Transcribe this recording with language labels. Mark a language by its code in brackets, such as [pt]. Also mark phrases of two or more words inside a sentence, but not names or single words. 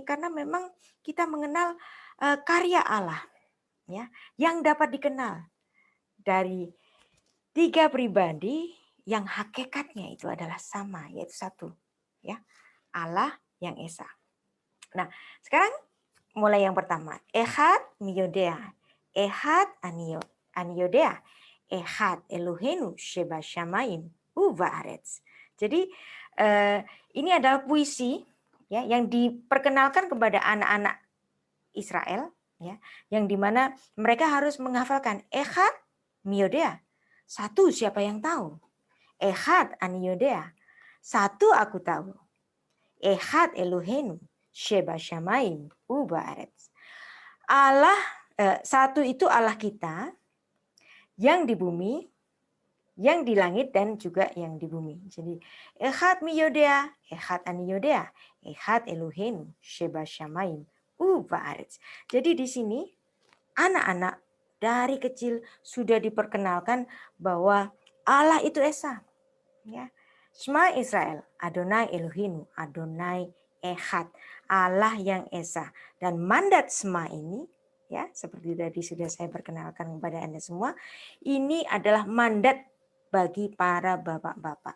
[id] Karena memang kita mengenal karya Allah, ya, yang dapat dikenal dari tiga pribadi yang hakikatnya itu adalah sama, yaitu satu, ya, Allah yang Esa. Nah, sekarang mulai yang pertama, [he] אחד מי יודע, אחד אני יודע, אחד אלהינו שבשמים ובארץ. [id] Jadi ini adalah puisi, ya, yang diperkenalkan kepada anak-anak Israel, ya, yang dimana mereka harus menghafalkan [he] אחד מי יודע. [id] Satu, siapa yang tahu? [he] אחד אני יודע. [id] Satu, aku tahu. [he] אחד אלהינו שבשמים ובארץ. [id] Allah satu itu Allah kita yang di bumi, yang di langit dan juga yang di bumi. [he] Jadi אחד מי יודע, אחד אני יודע, אחד אלהינו שבשמים ובארץ. [id] Jadi di sini anak-anak dari kecil sudah diperkenalkan bahwa Allah itu Esa, ya. [he] שמע ישראל, אדני אלהינו, אדני אחד, [id] Allah yang Esa. Dan mandat Shema ini, ya, seperti tadi sudah saya perkenalkan kepada Anda semua, ini adalah mandat bagi para bapak-bapak.